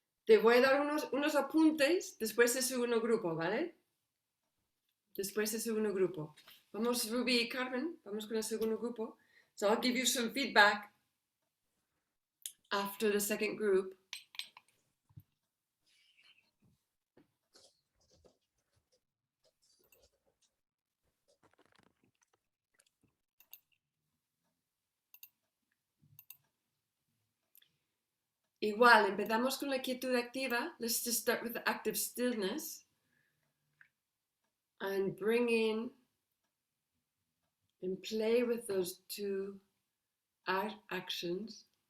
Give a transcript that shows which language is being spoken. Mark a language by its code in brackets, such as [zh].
[es] Te voy a dar unos apuntes después del segundo grupo, ¿vale? Después del segundo grupo. Vamos, Ruby y Carmen, vamos con el segundo grupo. [en] So I'll give you some feedback after the second group. [es] Igual, empezamos con la quietud activa. [en] Let's just start with the active stillness. And bring in and play with those two actions.